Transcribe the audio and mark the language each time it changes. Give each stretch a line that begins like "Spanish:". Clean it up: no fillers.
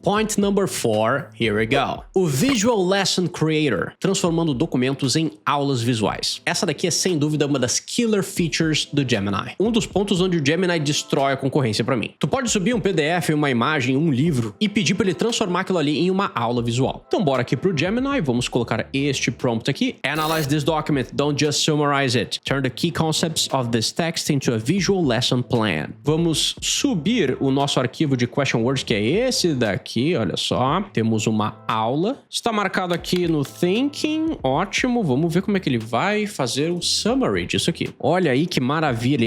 English: Point number 4, here we go.
Portuguese: O Visual Lesson Creator, transformando documentos em aulas visuais. Essa daqui é sem dúvida uma das killer features do Gemini. Um dos pontos onde o Gemini destrói a concorrência pra mim. Tu pode subir um PDF, uma imagem, um livro e pedir pra ele transformar aquilo ali em uma aula visual. Então bora aqui pro Gemini, vamos colocar este prompt aqui.
English: Analyze this document, don't just summarize it. Turn the key concepts of this text into a visual lesson plan.
Portuguese: Vamos subir o nosso arquivo de question words, que é esse daqui, olha só. Temos uma aula. Está marcado aqui no thinking, ótimo. Vamos ver como é que ele vai fazer o summary disso aqui. Olha aí que maravilha.